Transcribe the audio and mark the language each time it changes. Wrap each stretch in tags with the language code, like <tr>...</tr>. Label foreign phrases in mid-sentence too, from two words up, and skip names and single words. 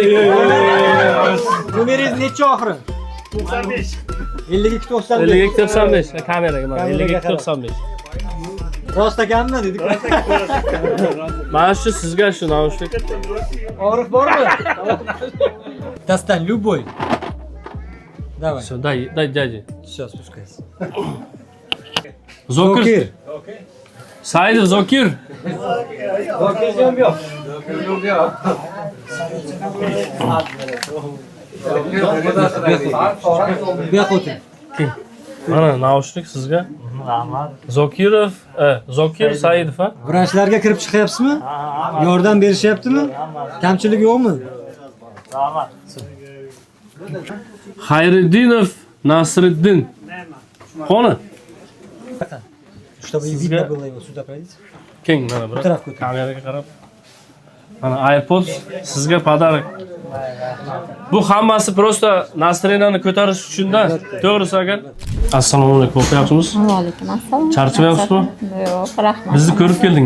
<uz>Numeringiz necha oxiri? 95. 52 95. 52 95. Kameraga mana 52 95. Rost ekanmi dedik. Mana shu sizga shu naushnik. Og'riq bormi? Dastan любой.</uz> <ru>Давай. Все, дай, дяде. Сейчас спускайся.</ru> <uz>Zokir. Saidov Zokir. Zokirjon yo'q. Behutin. Mana naushnik sizga. Rahmat. Zokirov, Zokir Saidov, ha? Vrachlarga kirib chiqyapsizmi? Yordam berishyaptimi? Kamchilik yo'qmi? Rahmat. Xayriddinov Nasriddin. Qoni?</uz> <ru>Чтобы видно было его, сюда пройдите.</ru> <uz>Keng mana bura. Taraf ko'tar. Kameraga qarab. Mana AirPods sizga pодарок. Bu hammasi</uz> <ru>просто настроениeni</ru> <uz>ko'tarish uchun-da. To'g'risi agar. Assalomu alaykum, o'qiyapsizmi? Va alaykum assalom. Charchamayapsizmi? Yo'q, rahmat. Bizni ko'rib keldingiz.</uz>